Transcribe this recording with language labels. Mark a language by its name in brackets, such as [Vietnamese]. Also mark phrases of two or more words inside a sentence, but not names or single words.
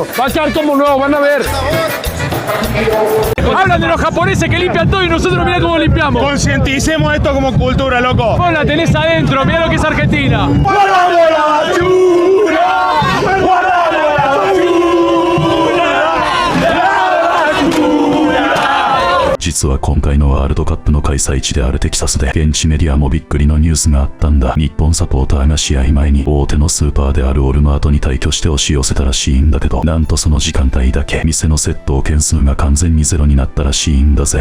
[Spanish] Va a quedar como nuevo, van a ver. Hablan de los japoneses que limpian todo y nosotros mira cómo limpiamos. Concienticemos esto como cultura, loco. Vos la tenés adentro, mira lo que es Argentina. ¡Guardamos la basura! ¡Guardamos la basura! [Japanese] 実は今回のワールドカップの開催地であるテキサスで現地メディアもびっくりのニュースがあったんだ。日本サポーターが試合前に大手のスーパーであるオルマートに退去して押し寄せたらしいんだけど、なんとその時間帯だけ店の窃盗件数が完全にゼロになったらしいんだぜ。